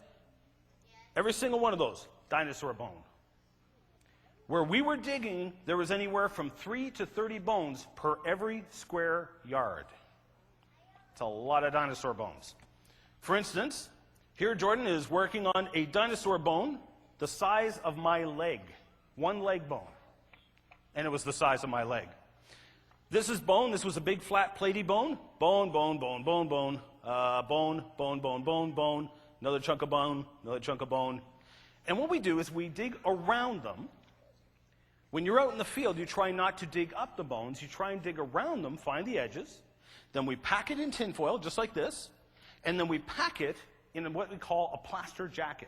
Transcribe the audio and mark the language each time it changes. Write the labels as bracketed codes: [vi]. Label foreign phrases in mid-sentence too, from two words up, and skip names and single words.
[en] Every single one of those, dinosaur bone. Where we were digging, there was anywhere from 3 to 30 bones per every square yard. It's a lot of dinosaur bones. For instance, here Jordan is working on a dinosaur bone the size of my leg. One leg bone. And it was the size of my leg. This is bone. This was a big, flat, platey bone. Bone, bone, bone, bone, bone. Bone, bone, bone, bone, bone. Another chunk of bone, another chunk of bone. And what we do is we dig around them. When you're out in the field, you try not to dig up the bones. You try and dig around them, find the edges. Then we pack it in tinfoil, just like this. And then we pack it in what we call a plaster jacket.